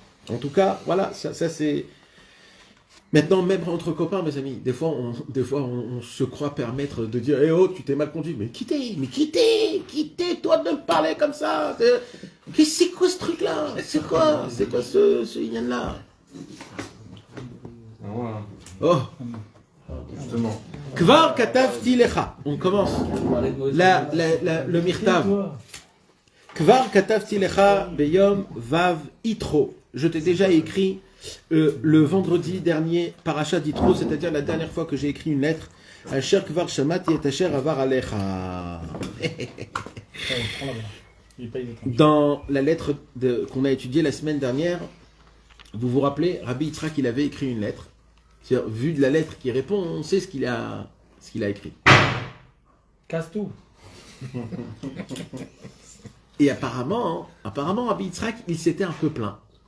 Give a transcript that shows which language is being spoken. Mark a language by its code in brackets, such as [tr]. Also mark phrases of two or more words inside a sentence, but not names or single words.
[fr] En tout cas, voilà, ça c'est... Maintenant, même entre copains, mes amis, des fois, on se croit permettre de dire « Eh oh, tu t'es mal conduit. » Mais quittez, toi de me parler comme ça. C'est quoi ce truc-là? C'est quoi ce Inyan-là? Oh. Justement. [he] כבר כתבתי לך. [fr] On commence. Le mirtav. [he] כבר כתבתי לך ביום ו' יתרו. [fr] Je t'ai déjà écrit le vendredi dernier parachat d'itro, c'est-à-dire la dernière fois que j'ai écrit une lettre. [he] אשר כבר שמעתי את אשר עבר עליך. [fr] Dans la lettre qu'on a étudiée la semaine dernière, vous vous rappelez, Rabbi Yitzhak, il avait écrit une lettre. C'est-à-dire, vu de la lettre qui répond, on sait ce qu'il a écrit. Casse tout. Et apparemment, Rabbi Yitzhak, il s'était un peu plaint.